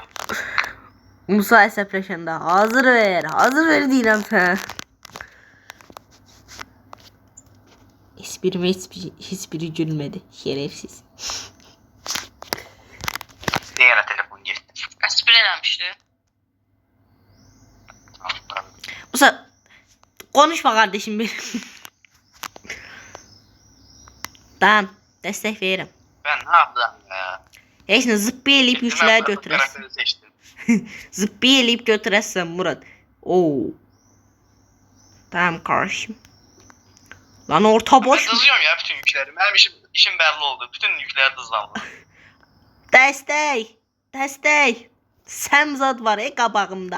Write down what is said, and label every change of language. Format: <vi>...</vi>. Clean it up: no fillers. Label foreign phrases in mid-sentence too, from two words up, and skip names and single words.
<az>Musa əsəbləşəndə hazır ver. Hazır ver deyirəm sən. Hiçbiri gülmədi. Şerefsiz. Yenə telefon getdi. Espri eləmişdi.</az> <tr>Musa konuşma kardeşim benim.</tr> <az>Tamam, destek veririm.</az> <tr>Ben ne yaptım ya?</tr> <az>Heç nə zıppı eləyib yükləri götürəsən.</az> <tr>Karakteri seçtim.</tr> <az>Zıppı eləyib götürəsən Murat.</az> <tr>Oo. Tamam kardeşim. Lan orta Ben boş. dızıyorum ya bütün yükleri. Benim işim belli oldu. Bütün yükler dızlandı.</tr> <az>Destek. Səmzad var qabağımda.</az>